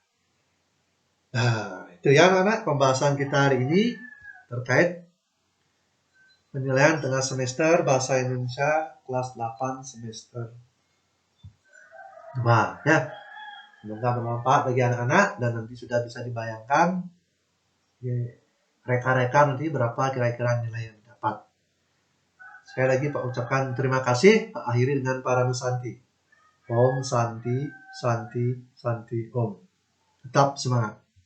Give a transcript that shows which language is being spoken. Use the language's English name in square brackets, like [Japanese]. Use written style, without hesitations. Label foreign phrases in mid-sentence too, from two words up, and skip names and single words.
[Indonesian] Nah, itu ya anak-anak pembahasan kita hari ini terkait penilaian tengah semester Bahasa Indonesia kelas 8 semester 2, ya. Semoga bermanfaat bagi anak-anak dan nanti sudah bisa dibayangkan reka-reka nanti berapa kira-kira nilai yang didapat. Sekali lagi Pak ucapkan terima kasih. Pak akhiri dengan para Santi. [Sanskrit] Om Santi, Santi, Santi, Om. [Indonesian] Tetap semangat.